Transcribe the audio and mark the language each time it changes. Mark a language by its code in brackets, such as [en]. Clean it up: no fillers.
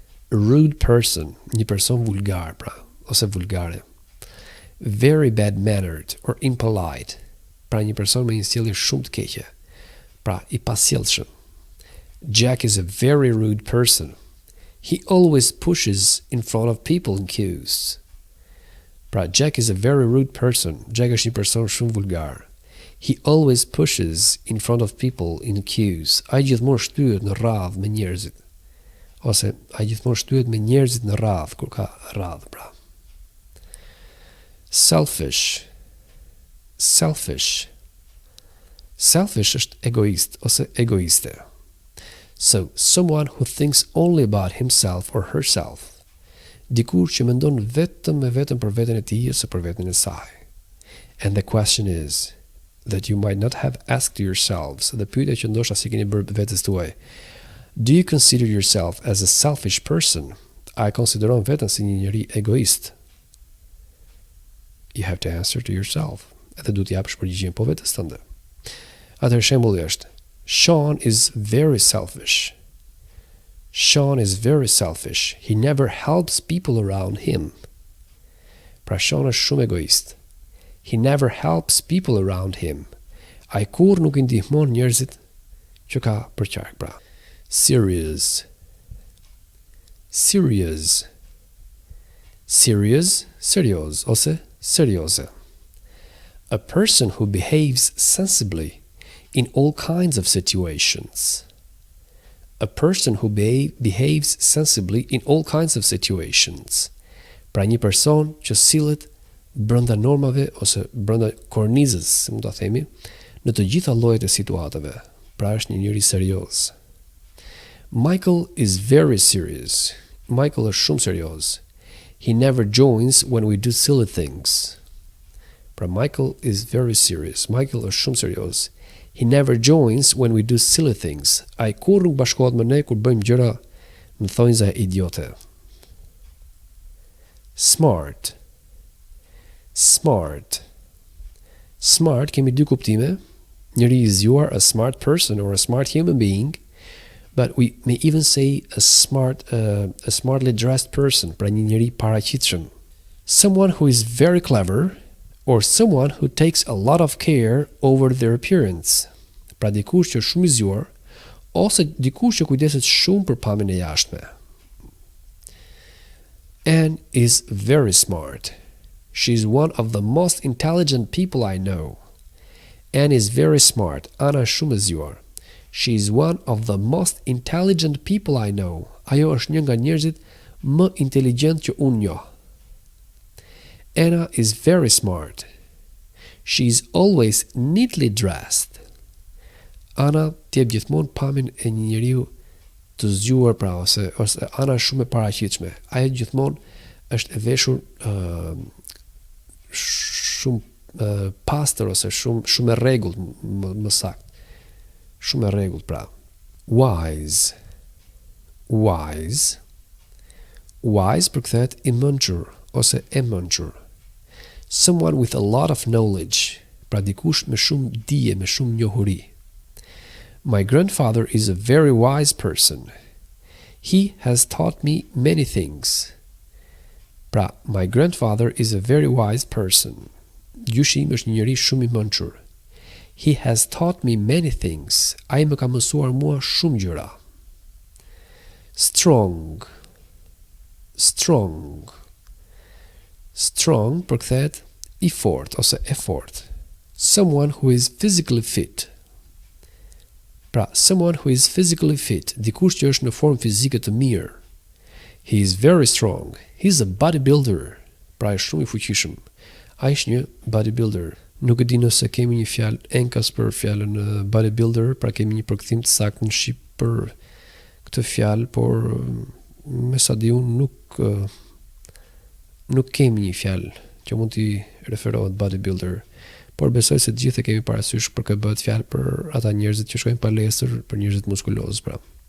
[en] Rude person, [sq] një person vulgar, pra, ose vulgare. [en] Very bad mannered or impolite. [sq] Pra një person me një sjellje shumë të keqe. Pra i pasjellshëm. [en] Jack is a very rude person. He always pushes in front of people in queues. Pra Jack is a very rude person. [sq] Jack është një person shumë vulgar. [en] He always pushes in front of people in queues. [sq] Ai gjithmonë shtyhet në radhë me njerëzit. Ose ai gjithmonë shtyhet me njerëzit në radhë kur ka radhë, pra. [en] Selfish. Selfish. [sq] Selfish është egoist ose egoiste. [en] So, someone who thinks only about himself or herself. [sq] Dikur që mendon vetëm për veten e tij ose për veten e saj. [en] And the question is that you might not have asked yourselves. [sq] Dhe pyetja që ndoshta si keni bërë vetes tuaj. [en] Do you consider yourself as a selfish person? [sq] A e konsideron veten si një njeri egoist? [en] You have to answer to yourself. [sq] Edhe du t'i japësh përgjigjen po vetes tënde. Atëherë shembulli është [en] Sean is very selfish. Sean is very selfish. He never helps people around him. [sq] Pra Sean është shumë egoist. [en] He never helps people around him. [sq] Ai kur nuk I ndihmon njerëzit që ka përqark, pra. serious, serious, serious, serioz ose serioze. [en] A person who behaves sensibly in all kinds of situations. A person who behaves sensibly in all kinds of situations. [sq] Pra një person që sillet brenda normave ose brenda kornizës, si mund ta themi, në të gjitha llojet e situatave. Pra është një njeri serioz. [en] Michael is very serious. [sq] Michael është shumë serioz. [en] He never joins when we do silly things. [sq] Pra [en] Michael is very serious. [sq] Michael është shumë serioz. [en] He never joins when we do silly things. [sq] Ai kurrë nuk bashkohet me ne kur bëjmë gjëra në thonjza idiote. [en] Smart. Smart. [sq] Smart kemi dy kuptime. Njëri i zgjuar, [en] a smart person or a smart human being, but we may even say a smartly dressed person, [sq] pra një njeri paraqitshëm. [en] Someone who is very clever or someone who takes a lot of care over their appearance. [sq] Pra dikush që është shumë i zgjuar ose dikush që kujdeset shumë për pamjen e jashtme. [en] Anne is very smart. She is one of the most intelligent people I know. Anne is very smart. [sq] Ana është shumë e zgjuar. [en] She is one of the most intelligent people I know. [sq] Ajo është një nga njerëzit më inteligjent që unë njoh. [en] Anna is very smart. She is always neatly dressed. [sq] Ana t'jep gjithmonë pamjen e një njeriu të zgjuar, pra ose Ana është shumë e paraqitshme. Ajo gjithmonë është e veshur shumë pastër ose shumë e rregullt, më saktë. Shumë e rregullt, pra. [en] Wise. Wise. [sq] Wise përkthehet i mençur ose e mençur. [en] Someone with a lot of knowledge, [sq] pra dikush me shumë dije, me shumë njohuri. [en] My grandfather is a very wise person. He has taught me many things. Pra, my grandfather is a very wise person. [sq] Gjyshi im është një njeri shumë i mençur. [en] He has taught me many things. [sq] Ai më ka mësuar mua shumë gjëra. [en] Strong. Strong. [sq] Strong përkthehet i fort ose e fort. [en] Someone who is physically fit. [sq] Pra, [en] someone who is physically fit, [sq] dikush që është në formë fizike të mirë. [en] He is very strong. He is a bodybuilder. [sq] Pra, është shumë i fuqishëm. Ai është një bodybuilder. Nuk e di nëse kemi një fjalë enkas për fjalën bodybuilder, pra kemi një përkthim të saktë në shqip për këtë fjalë, por me sa di unë nuk kemi një fjalë që mund t'i referohet bodybuilder, por besoj se të gjithë e kemi parasysh për këtë bëhet fjalë për ata njerëzit që shkojnë palestër, për njerëzit muskulozë, pra.